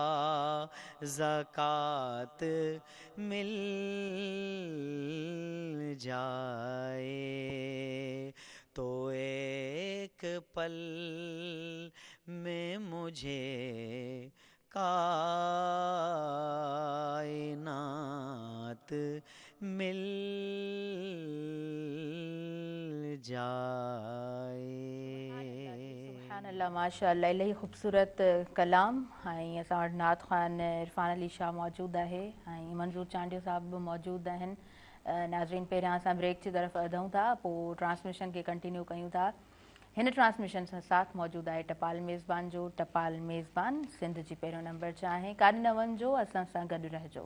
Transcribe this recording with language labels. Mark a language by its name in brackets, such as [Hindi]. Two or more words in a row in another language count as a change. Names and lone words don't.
[Urdu] زکوٰۃ مل جائے، تو ایک پل میں مجھے کائنات مل جائے۔ [Arabic] سبحان اللہ، ماشاء اللہ، [Urdu] الہی خوبصورت کلام۔ [Sindhi] ऐं असां वटि नात ख़्वान इरफान अली शाह मौजूदु आहे ऐं मंज़ूर चांडियो साहिब बि मौजूदु आहिनि। नाज़रीन, पहिरियां असां ब्रेक जी तरफ़ वधूं था, पोइ ट्रांसमिशन खे कंटिन्यू कयूं था। हिन ट्रांसमिशन सां साथ मौजूदु आहे टपाल मेज़बान जो। टपाल मेज़बान सिंध जी पहिरियों नंबर चाहे काॾे न वञिजो, असां सां गॾु रहिजो।